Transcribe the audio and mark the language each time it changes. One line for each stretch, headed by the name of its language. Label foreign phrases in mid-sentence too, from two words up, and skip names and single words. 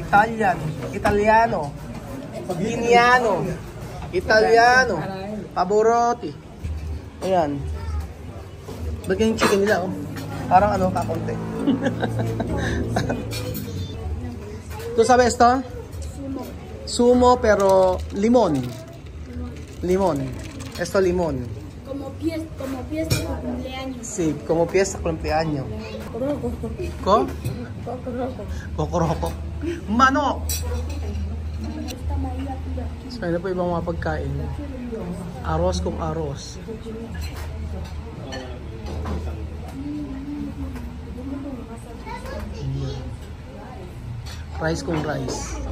Spanish: Italiano. Italiano.
Filipino: Pavarotti. Ayan. Ba't yung chicken nila, oh? Parang kakonti. Ito sabi esto?
Spanish: Sumo pero limon. Esto limon. Como fiesta de cumpleaños. Sí, como fiesta cumpleaños. Kokoroko.
Filipino: Manok. So, ano po ibang mga pagkain? Arroz kung arroz. Rice kung rice.